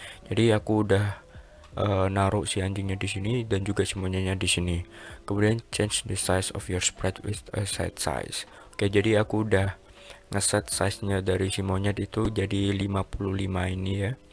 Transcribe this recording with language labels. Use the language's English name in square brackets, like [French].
[Indonesian] Jadi aku udah naruh si anjingnya di sini dan juga si monyetnya di sini. [English] Kemudian change the size of your sprite with a set size. [Indonesian] Oke, jadi aku udah ngeset size-nya dari si monyet itu jadi 55 ini ya.